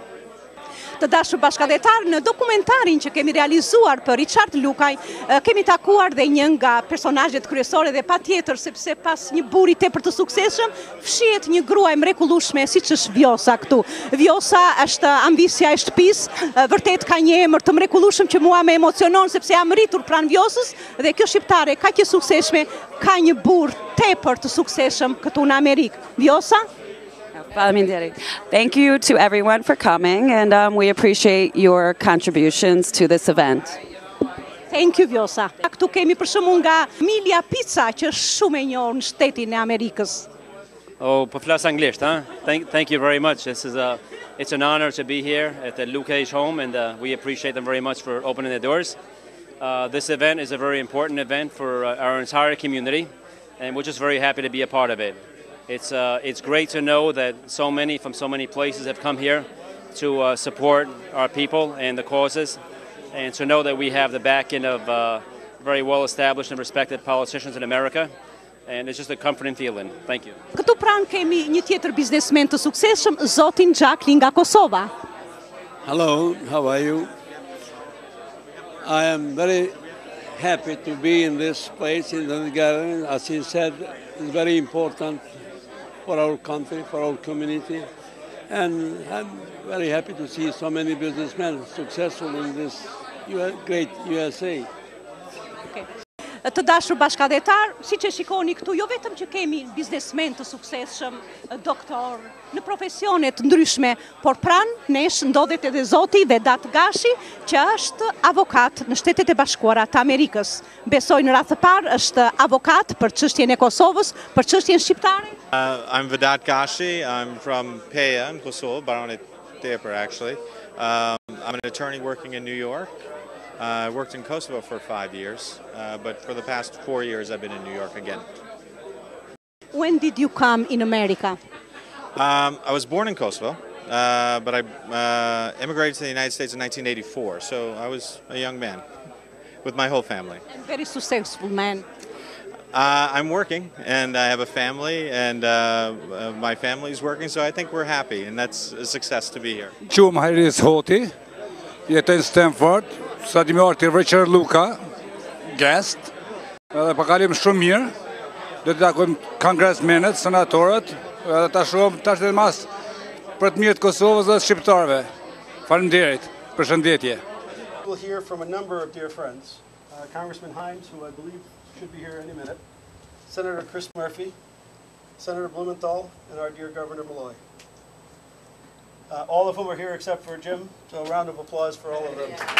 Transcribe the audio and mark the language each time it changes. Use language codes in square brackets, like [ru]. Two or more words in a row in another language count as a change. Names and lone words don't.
[sq] Të dashur bashkëdhëtar, në dokumentarin që kemi realizuar për Richard Lukaj, kemi takuar dhe një nga personazhet kryesore dhe patjetër sepse pas një burri tepër të suksesshëm, fshihet një grua e mrekullueshme siç është Vjosa këtu. Vjosa është ambisja e shtëpisë, vërtet ka një emër të mrekullueshëm që mua më emocionon sepse jam rritur pranë Vjosës dhe kjo shqiptare kaq e suksesshme ka një burr tepër të suksesshëm këtu në Amerikë. Vjosa? [en] Thank you to everyone for coming, and we appreciate your contributions to this event. Thank you, Vjosa. [sq] Këtu kemi për shembull nga Milja Pizza, që është shumë e njohur në shtetin e Amerikës. Oh, po flas anglisht, [en] huh? Thank you very much. It's an honor to be here at the Lukaj home, and we appreciate them very much for opening the doors. This event is a very important event for our entire community, and we're just very happy to be a part of it. It's great to know that so many from so many places have come here to support our people and the causes, and to know that we have the backing of very well-established and respected politicians in America. And it's just a comforting feeling. Thank you. [sq] Këtu pranë kemi një tjetër biznesmen të suksesshëm, zotin Xhakli nga Kosova. [en] Hello, how are you? I am very happy to be in this place in the gathering. As he said, it's very important for our country, for our community. And I'm very happy to see so many businessmen successful in this great USA. Okay. [sq] Të dashur bashkëdhëtar, siç e shikoni këtu, jo vetëm që kemi biznesmen të suksesshëm, doktor, në profesione të ndryshme, por pranë nesh ndodhet edhe zoti Vedat Gashi, që është avokat në Shtetet e Bashkuara të Amerikës. Besoj në radhë të parë është avokat për çështjen e Kosovës, për çështjen shqiptare. [en] I'm Vedat Gashi. I'm from Peja in Kosovo, Baronet Tepër actually. I'm an attorney working in New York. I worked in Kosovo for 5 years, but for the past 4 years I've been in New York again. When did you come in America? I was born in Kosovo, but I immigrated to the United States in 1984, so I was a young man with my whole family. And very successful man. I'm working, and I have a family, and my family's working, so I think we're happy, and that's a success to be here. [sq] Qumë Hajris Hoti, jetoj në Stanford, sa di me arti Richard Lukaj, guest, edhe pakalim shumë mirë, do të takojmë kongresmenet, senatorët, edhe ta shohim tash edhe mas për të mirë të Kosovës dhe shqiptarëve. Faleminderit, përshëndetje. [en] We'll hear from a number of dear friends. Congressman Himes, who I believe should be here any minute, Senator Chris Murphy, Senator Blumenthal, and our dear Governor Malloy. All of whom are here except for Jim, so a round of applause for all of them.